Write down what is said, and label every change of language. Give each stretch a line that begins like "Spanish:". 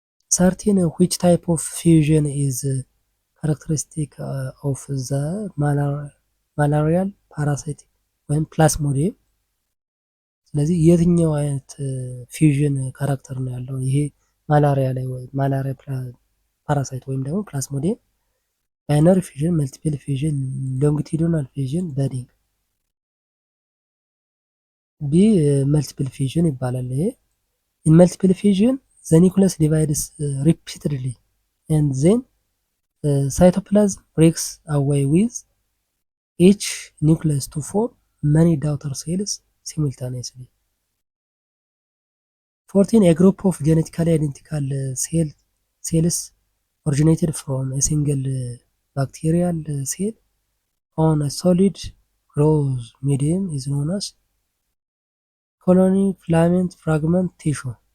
English: 13 which type of fusion is characteristic of the malarial parasite
Amharic: ወይም ፕላስሞዲየም። ስለዚህ የትኛው አይነት ፊውዥን ካራክተር ነው ያለው ይሄ ማላሪያ ላይ ወይ ማላሪያ ፓራሳይት ወይም ደግሞ ፕላስሞዲየም?
English: ባይነሪ ፊዥን፣ መልቲፕል ፊዥን፣ ሎንጊቲዩዲናል ፊዥን፣ በዲንግ።
Amharic: ቢ መልቲፕል ፊዥን ይባላል።
English: ይሄ ኢን መልቲፕል ፊዥን ዘ ኒውክለስ ዲቫይድስ ሪፒትድሊ ኤንድ ዜን ሳይቶፕላዝም ብሬክስ አዌይ ዊዝ ኢች ኒውክለስ ቱ ፎርም many daughter cells simultaneously. 14 a group of genetically identical cells originated from a single bacterial cell on a solid growth medium is known as colony, filament, fragment, tissue.